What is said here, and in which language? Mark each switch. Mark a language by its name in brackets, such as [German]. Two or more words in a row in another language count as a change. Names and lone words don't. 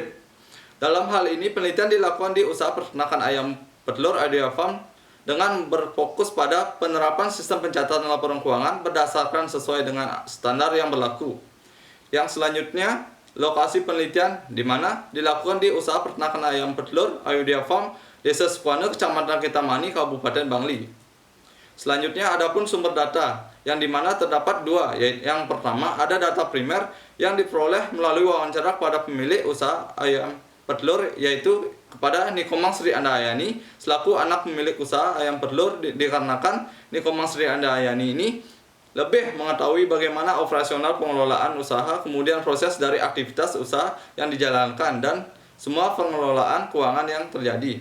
[Indonesian] Dalam hal ini, penelitian dilakukan di usaha peternakan ayam petelur Ayodhya Farm dengan berfokus pada penerapan sistem pencatatan laporan keuangan berdasarkan sesuai dengan standar yang berlaku. Yang selanjutnya, lokasi penelitian di mana dilakukan di usaha peternakan ayam petelur Ayodhya Farm, Desa Sukoana, Kecamatan Kintamani, Kabupaten Bangli. Selanjutnya adapun sumber data yang dimana terdapat dua, yaitu yang pertama ada data primer yang diperoleh melalui wawancara kepada pemilik usaha ayam petelur yaitu kepada Nikomang Sri Andayani selaku anak pemilik usaha ayam petelur dikarenakan Nikomang Sri Andayani ini lebih mengetahui bagaimana operasional pengelolaan usaha, kemudian proses dari aktivitas usaha yang dijalankan, dan semua pengelolaan keuangan yang terjadi.